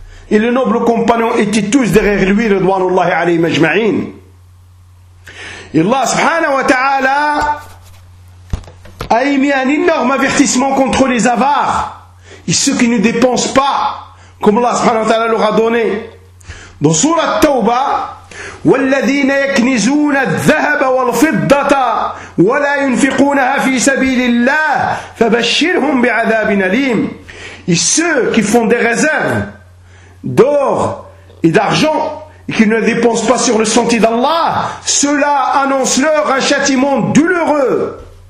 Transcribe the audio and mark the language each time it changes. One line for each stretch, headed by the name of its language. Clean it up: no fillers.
French: et les nobles compagnons étaient tous derrière lui, radwanullahi alayhi majma'in. Et Allah subhanahu wa ta'ala a émis un énorme avertissement contre les avares et ceux qui ne dépensent pas, comme Allah subhanahu wa ta'ala leur a donné. Dans Surah Tawba,
Arabic: والذين يكنزون الذهب والفضة ولا ينفقونها في سبيل الله فبشرهم بعذاب أليم.
French: Et ceux qui font des réserves d'or et d'argent et qui ne dépensent pas sur le sentier d'Allah, cela annonce leur un châtiment douloureux.